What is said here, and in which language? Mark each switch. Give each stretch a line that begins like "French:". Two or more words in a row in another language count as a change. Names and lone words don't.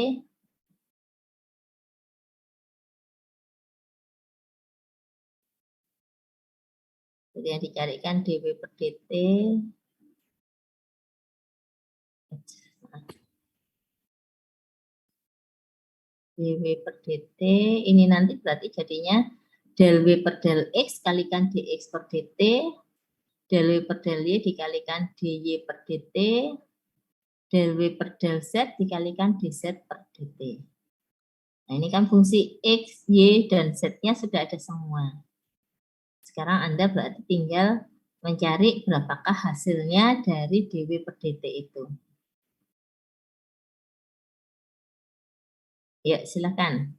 Indonesian: Jadi yang dicarikan DW per DT. DW per DT ini nanti berarti jadinya del W per del X kalikan DX per DT, del W per del Y dikalikan DY per DT, del W per del Z dikalikan DZ per DT. Nah ini kan fungsi X, Y, dan Z-nya sudah ada semua. Sekarang Anda berarti tinggal mencari berapakah hasilnya dari DW per DT itu. Ya silakan.